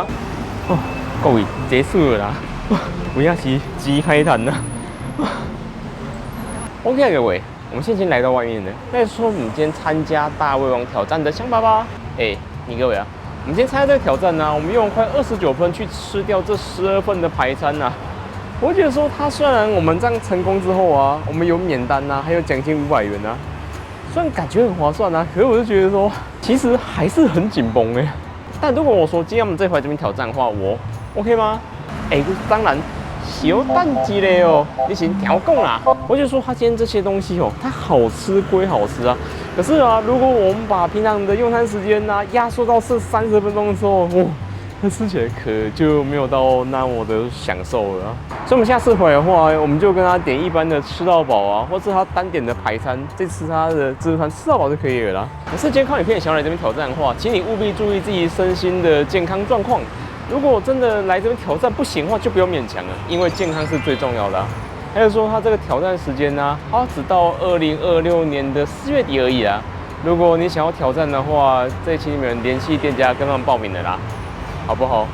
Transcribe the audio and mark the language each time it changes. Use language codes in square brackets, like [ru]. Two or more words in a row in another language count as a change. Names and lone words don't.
[zh] 哦，各位，結束了啦，不要急開談了。OK 啊，各位，我們現在來到外面了，再說我們今天參加大胃王挑戰的想法吧。你各位啊。我們今天參加這個挑戰呢，我們用了快29分去吃掉這12份的排餐啊。我覺得說，它雖然我們這樣成功之後啊，我們有免單啊，還有獎金500元啊，雖然感覺很划算啊，可是我就覺得說，其實還是很緊繃哎。但如果我說今天我們這回這邊挑戰的話，我 OK 嗎？當然。小蛋雞嘞哦，你先調供啦。我就說他今天這些東西哦，它好吃歸好吃啊，可是啊，如果我們把平常的用餐時間呢壓縮到是30分鐘的時候，哇，它吃起來可就沒有到那麼的享受了啊。所以我們下次回來的話，我們就跟他點一般的吃到飽啊，或是他單點的排餐，這次他的自助餐吃到飽就可以了啦。可是健康影片想要來這邊挑戰的話，請你務必注意自己身心的健康狀況。如果真的來這邊挑戰不行的話，就不用勉強了，因為健康是最重要的啊。還有說他這個挑戰時間呢，它只到2026年的4月底而已啦。如果你想要挑戰的話，再請你們聯繫店家跟他們報名的啦，好不好？